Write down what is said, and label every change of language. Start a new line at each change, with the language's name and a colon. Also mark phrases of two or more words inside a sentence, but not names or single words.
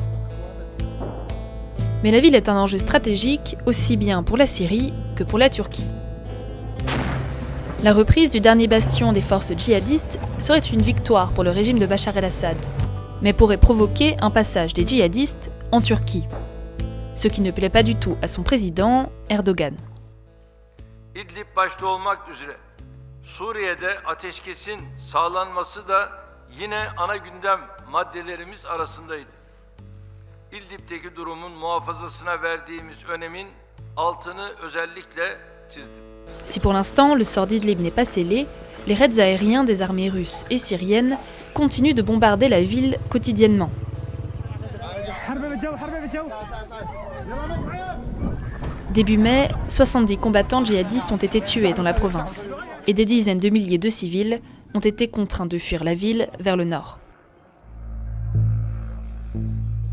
French: Mais la ville est un enjeu stratégique aussi bien pour la Syrie que pour la Turquie. La reprise du dernier bastion des forces djihadistes serait une victoire pour le régime de Bachar el-Assad, mais pourrait provoquer un passage des djihadistes en Turquie, ce qui ne plaît pas du tout à son président, Erdogan.
Turkish: İdlib başta olmak üzere Suriye'de ateşkesin sağlanması da yine ana gündem maddelerimiz arasındaydı. İdlib'deki durumun muhafazasına verdiğimiz önemin altını özellikle çizdim.
French: Si pour l'instant le sort d'Idlib n'est pas scellé, les raids aériens des armées russes et syriennes continuent de bombarder la ville quotidiennement. Début mai, 70 combattants djihadistes ont été tués dans la province et des dizaines de milliers de civils ont été contraints de fuir la ville vers le nord.